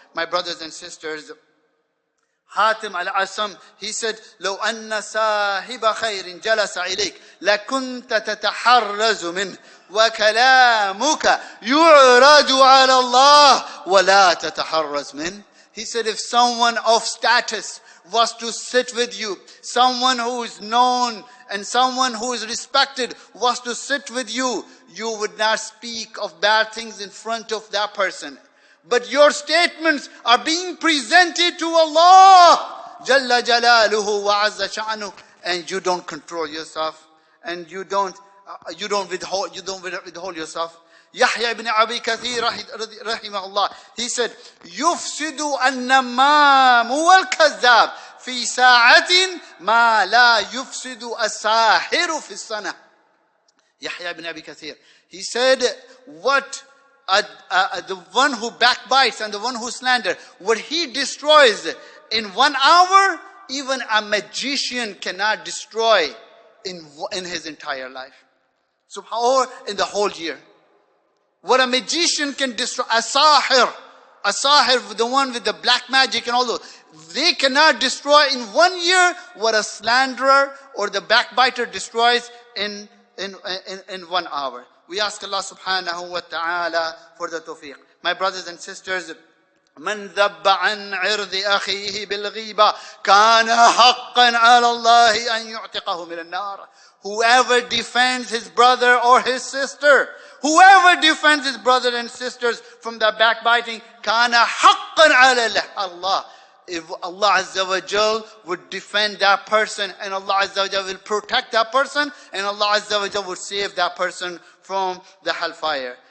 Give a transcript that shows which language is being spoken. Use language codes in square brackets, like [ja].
[en] My brothers and sisters, Hatim al-Asam, he said, [ar] لو أن صاحب خير جلس إليك لكنت تتحرز منه وكلامك يعرض على الله ولا تتحرز منه. [en] He said, if someone of status was to sit with you, someone who is known and someone who is respected was to sit with you, you would not speak of bad things in front of that person. But your statements are being presented to Allah Jalla Jalaluhu wa Azza Sha'nu, and you don't control yourself, and you don't withhold yourself. Yahya ibn Abi Kathir rahimahullah, he said, [ar] يفسد النمام والكذاب في ساعة ما لا يفسد الساحر في السنة. [en] Yahya ibn Abi Kathir, he said, what the one who backbites and the one who slanders, what he destroys in 1 hour, even a magician cannot destroy in his entire life. So, or in the whole year. What a magician can destroy, a sahir, the one with the black magic and all those, they cannot destroy in 1 year what a slanderer or the backbiter destroys in 1 hour. We ask Allah subhanahu wa ta'ala for the tawfiq. My brothers and sisters, [ar] من ذب عن عرض أخيه بالغيبة كان حقا على الله أن يعتقه من النار. [en] Whoever defends his brother or his sister, whoever defends his brother and sisters from the backbiting, [ar] كان حقا على [en] Allah. If Allah Azza wa Jal would defend that person, and Allah Azza wa Jal will protect that person, and Allah Azza wa Jal would save that person from the hellfire.